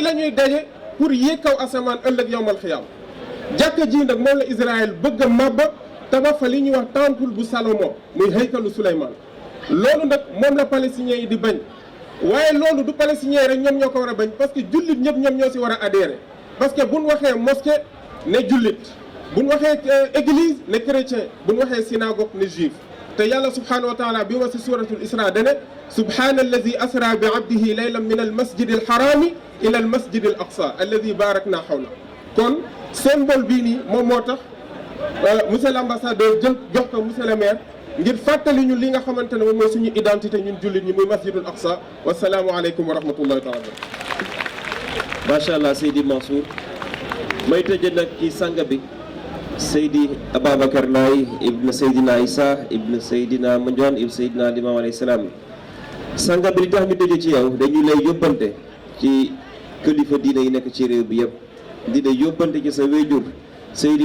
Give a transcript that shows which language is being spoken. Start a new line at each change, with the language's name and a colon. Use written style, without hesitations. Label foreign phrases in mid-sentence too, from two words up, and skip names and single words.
Wolof: la ñuy daje pour yéeg kaw asamaan ëllëg
Arabic: يوم القيامة
Wolof: jàkka ji nag moom la Israël bëgg a màbba tabax fa li ñuy wax temple bu Salomon muy haykalu Souleymane loolu nag moom la palestiniens yi di bañ waaye loolu du palestiniens yi rek ñoom ñoo ko war a bañ
French: parce que
Wolof: jullit ñëpp ñoom ñoo si war a adhérer
French: parce que
Wolof: buñ waxee mosquée ne jullit buñ waxee église ne chrétien buñ waxee synagogue ne juif te yàlla
Arabic: سبحانه وتعالى
Wolof: bi wax si suratul isra dane
Arabic: سبحان الذي أسرى بعبده ليلا من المسجد الحرام إلى المسجد الأقصى الذي باركنا حوله
Wolof: kon symbole bii nii moom moo tax
French: monsieur l'ambassadeur
Wolof: jël jox ko
French: monsieur le maire
Wolof: ngir fàttali ñu li nga xamante ne moom mooy suñu identité ñun jullit ñi muy
Arabic: المسجد الأقصى والسلام عليكم ورحمة الله تعالى ما شاء الله
Wolof: Seydi Mansour may tëjee nag ci sanga bi Seydi Ababacar Laye ibn Seydina Issa ibn Seydina Mandione ibn Seydina Limam
Arabic: عليه السلام
Wolof: sanga bi li tax ñu tëjee ci yow dañu lay yóbbante ci kilifa diine yi nekk ci réew bi yëpp di lay yóbbante ci sa wéjur Seydi